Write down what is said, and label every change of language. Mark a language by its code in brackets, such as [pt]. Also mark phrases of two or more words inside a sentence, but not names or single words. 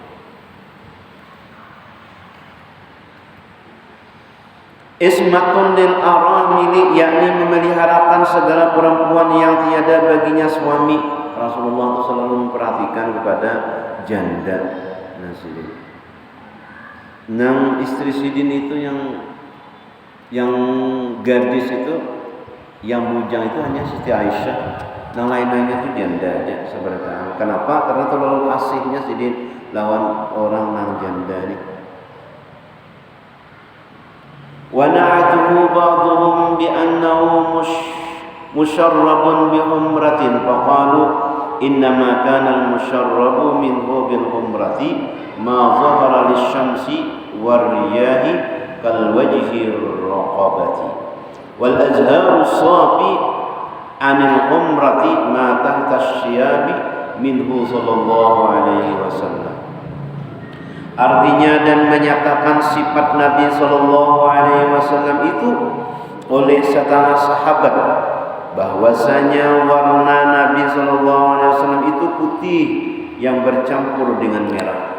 [ar] عصمة للأرامل, [ms] yakni memeliharakan segala perempuan yang tiada baginya suami. [id] Rasulullah itu selalu memperhatikan kepada janda. [bjn] Nang istri sidin itu yang gadis itu, yang bujang itu hanya Siti Aisyah. Nang lain-lainnya itu janda aja sebenarnya. [id] Kenapa? [bjn] Karena terlalu kasihnya sidin lawan orang nang janda ini. [ar] ونعته بعضهم بأنه مشرب بحمرة فقالوا إنما كان المشرب منه بالحمرة ما ظهر للشمس والرياح كالوجه الرقبة والأزهار الصافي عن الحمرة ما تحت الشياب منه صلى الله عليه وسلم. [id] Artinya dan menyatakan sifat Nabi [ar] صلى الله عليه وسلم [id] itu oleh setengah sahabat bahwasanya warna Nabi [ar] صلى الله عليه وسلم [id] itu putih yang bercampur dengan merah.